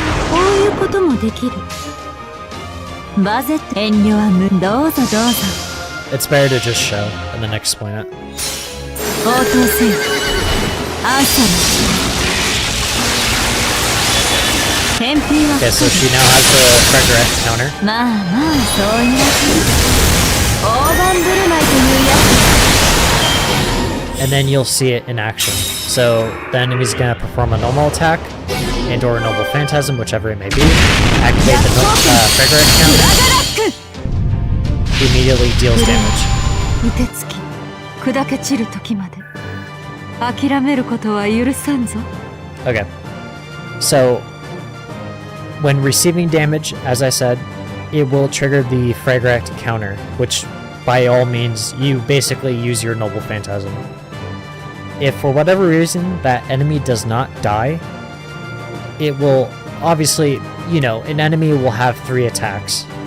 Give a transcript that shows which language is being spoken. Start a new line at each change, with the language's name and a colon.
Japanese: こういうこともできる。バゼット遠慮はどうぞどうぞ。
English: It's better to just show and then explain it.
Japanese: 応答せよ。アンサー。返品は
English: Okay, so she now has the resurrect counter.
Japanese: まあまあそういうわけ。大盤振る舞いというやつ。
English: And then you'll see it in action. So the enemy's gonna perform a normal attack and or a noble phantasm, whichever it may be. Activate the resurrect counter. Immediately deals damage.
Japanese: 凍てつき砕け散る時まで諦めることは許さんぞ。
English: Okay. So when receiving damage, as I said, it will trigger the Fragrant counter, which by all means you basically use your Noble Phantasm. If for whatever reason that enemy does not die, it will obviously, you know, an enemy will have 3 attacks.